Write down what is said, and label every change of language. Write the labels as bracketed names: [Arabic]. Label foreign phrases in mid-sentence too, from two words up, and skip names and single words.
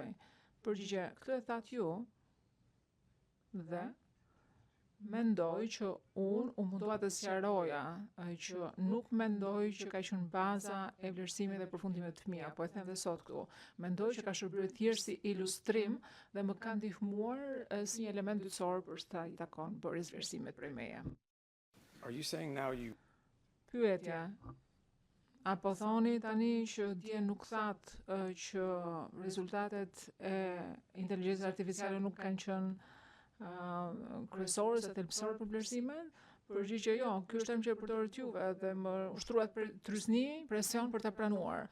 [Albanian] Përgjigje: këtë e thatë ju dhe mendoj që unë u mundua të sqaroja që nuk mendoj që ka qenë baza e vlerësimit dhe përfundimit të mia, po e them edhe sot këtu. Mendoj që ka shërbyer thjesht si ilustrim dhe më ka ndihmuar si një element dytësor për sa i takon bërjes vlerësimit prej meje. [English] are you saying now you [Albanian] Pyetja: apo thoni tani që dje nuk thatë që rezultatet e inteligjencës artificiale nuk kanë qenë kryesore ose thelbësore për vlerësimet? Përgjigje: jo, ky është term që e përdoret juve dhe më ushtruat tryzni, presion për ta pranuar.